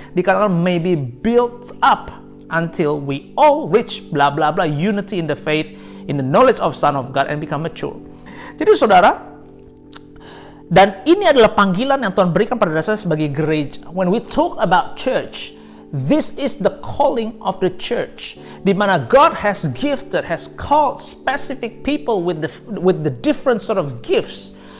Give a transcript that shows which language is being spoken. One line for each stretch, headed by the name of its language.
Indonesian: Dikatakan
English: may be built up until we all reach bla bla bla unity in the faith, in the knowledge of Son of God, and become mature.
Indonesian: Jadi saudara, dan ini adalah panggilan yang Tuhan berikan pada dasarnya sebagai gereja.
English: When we talk about church, this is the calling of the church,
Indonesian: di mana
English: God has gifted, has called specific people with the different sort of gifts.